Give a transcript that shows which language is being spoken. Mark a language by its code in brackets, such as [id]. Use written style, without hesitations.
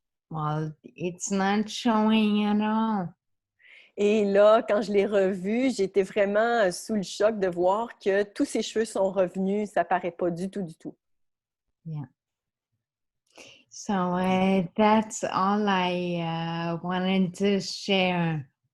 [en] Well, it's not showing at all. [fr] Et là, quand je l'ai revue, j'étais vraiment sous le choc de voir que tous ses cheveux sont revenus. Ça paraît pas du tout, du tout. [en] Yeah. So that's all I wanted to share.